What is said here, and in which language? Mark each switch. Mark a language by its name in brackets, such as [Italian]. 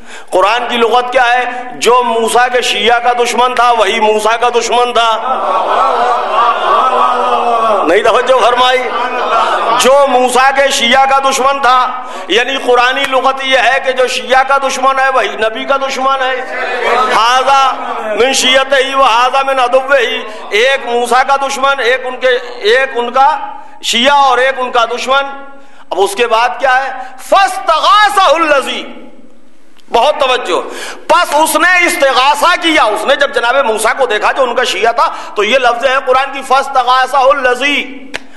[Urdu] قرآن کی لغت کیا ہے؟ جو موسیٰ کے شیعہ کا دشمن تھا وہی موسیٰ کا دشمن تھا. نہیں توجہ فرمائی؟ جو موسیٰ کے شیعہ کا دشمن تھا، یعنی قرآنی لغت یہ ہے کہ جو شیعہ کا دشمن ہے وہی نبی کا دشمن ہے. [Arabic] ھذا من شیعتہ وھذا من عدوہ. [Urdu] ایک موسیٰ کا دشمن، ایک ان کا شیعہ اور ایک ان کا دشمن. اب اس کے بعد کیا ہے؟ [Arabic] فاستغاثہ الذی. [Urdu] بہت توجہ. پس اس نے استغاثہ کیا. اس نے جب جناب موسیٰ کو دیکھا جو ان کا شیعہ تھا، تو یہ لفظ ہے قرآن کی، [Arabic] فاستغاثہ الذی.